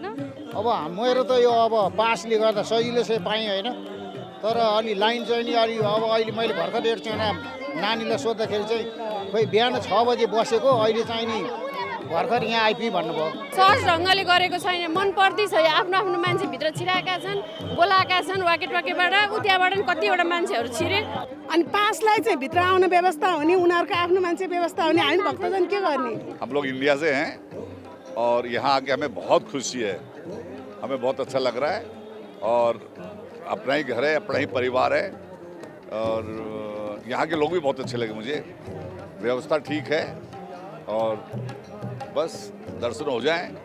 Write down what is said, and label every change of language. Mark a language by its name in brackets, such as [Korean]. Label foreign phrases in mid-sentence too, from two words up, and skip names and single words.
[Nepali] अब मेरो त यो अब पासले गर्दा सजिलो चाहिँ पाएँ होइन, तर अलि लाइन चाहिँ नि अलि अब अहिले मैले भर्खर एकजना नानीलाई सोद्धाखेरि चाहिँ खोइ बिहान 6 बजे बसेको अहिले चाहिँ नि भर्खर यहाँ आइपुग्यो भन्नुभयो। सहज ढङ्गले गरेको छैन, मन पर्दैछ। आफ्नो आफ्नो मान्छे भित्र छिराएका छन्, बोलाएका छन् वाकेटवाकेबाट, उताबाट पनि कतिवटा मान्छेहरू छिरे। अनि पासलाई चाहिँ भित्र आउने व्यवस्था हुने, उनीहरूको आफ्नो मान्छे व्यवस्था हुने, हामी भक्तजन के गर्ने। [Hindi] हम लोग इंडिया से हैं और यहाँ आके हमें बहुत खुशी है, हमें बहुत अच्छा लग रहा है और अपना ही घर है, अपना ही परिवार है और यहाँ के लोग भी बहुत अच्छे लगे मुझे। व्यवस्था ठीक है और बस दर्शन हो जाए।